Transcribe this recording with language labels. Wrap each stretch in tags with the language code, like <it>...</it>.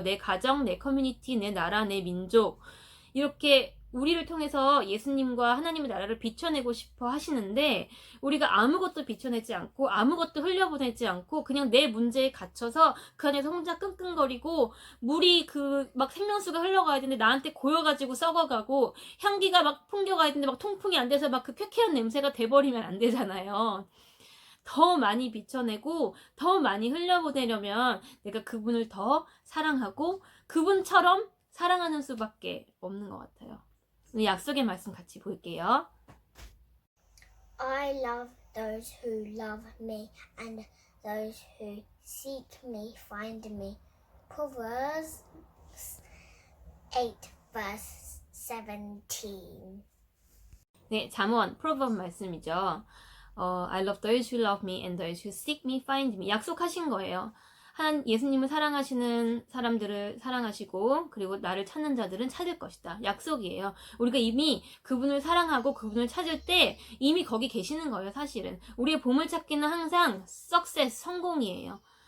<ko>내 가정, 내 커뮤니티, 내 나라, 내 민족. 이렇게 우리를 통해서 예수님과 하나님의 나라를 비춰내고 싶어 하시는데 우리가 아무것도 비춰내지 않고 아무것도 흘려보내지 않고 그냥 내 문제에 갇혀서 그 안에서 혼자 끙끙거리고 물이 그 막 생명수가 흘러가야 되는데 나한테 고여가지고 썩어가고 향기가 막 풍겨가야 되는데 막 통풍이 안 돼서 막 그 쾌쾌한 냄새가 돼버리면 안 되잖아요. 더 많이 비춰내고 더 많이 흘려보내려면 내가 그분을 더 사랑하고 그분처럼 사랑하는 수밖에 없는 것 같아요. 약속의 말씀 같이 볼게요.</ko> <en>I love those who love me, and those who seek me find me. Proverbs 8 verse 17.</en> <ko>네, 잠언 프로버브 말씀이죠.</ko> <en>I love those who love me and those who seek me find me.</en> <ko>약속하신 거예요. 예수님을 사랑하시는 사람들을 사랑하시고 그리고 나를 찾는 자들은 찾을 것이다. 약속이에요. 우리가 이미 그분을 사랑하고 그분을 찾을 때 이미 거기 계시는 거예요. 사실은 우리의 보물찾기는 항상 success, 성공이에요.</ko>